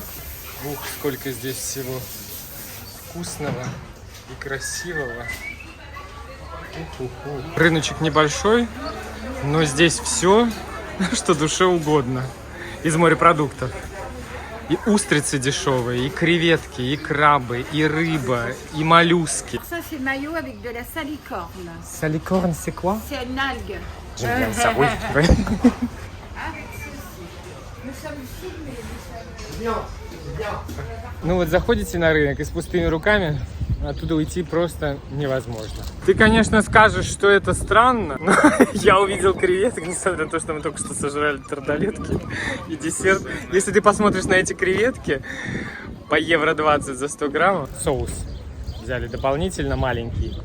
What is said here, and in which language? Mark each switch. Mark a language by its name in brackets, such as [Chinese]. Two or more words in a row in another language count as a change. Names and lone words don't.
[Russian] Ух, сколько здесь всего вкусного и красивого. Рыночек небольшой, но здесь все, что душе угодно из морепродуктов. И устрицы дешевые, и креветки, и крабы, и рыба, и моллюски. [French] Ça, c'est maillot avec de la salicorne. Саликорн, c'est quoi? C'est une algue. J'aime bien ça, oui. Avec ceci. Nous sommes filmés, nous sommes... [Russian] Ну вот заходите на рынок и с пустыми руками оттуда уйти просто невозможно. Ты, конечно, скажешь, что это странно, но я увидел креветок, несмотря на то, что мы только что сожрали тарталетки и десерт. Если ты посмотришь на эти креветки по евро 20 за 100 граммов, соус взяли дополнительно маленький.